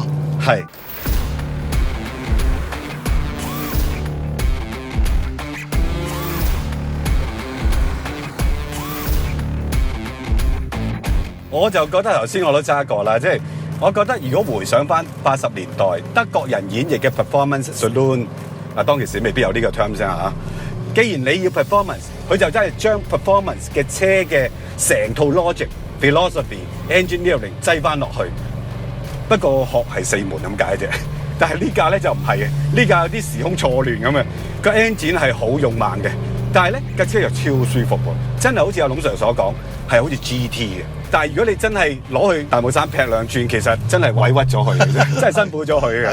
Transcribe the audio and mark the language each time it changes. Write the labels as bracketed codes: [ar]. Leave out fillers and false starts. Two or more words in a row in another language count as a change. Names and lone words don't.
[yue] 係。我就覺得頭先我都揸過啦，即係我覺得如果回想翻80年代德國人演繹嘅 [en] performance saloon， [yue] 當其時未必有呢個 term 先嚇。既然你要 performance， 佢就真係將 performance 嘅車嘅成套 [en] logic、philosophy、engineering [yue] 擠翻落去。不過學係4門咁解啫，但係呢架咧就唔係嘅，呢架有啲時空錯亂咁嘅，個 engine 係好勇猛嘅，但係咧架車又超舒服喎，真係好似阿龍 Sir 所講，係好似 GT 嘅。但係如果你真係攞去大帽山劈2轉，其實真係委屈咗佢嘅啫，真係辛苦咗佢嘅。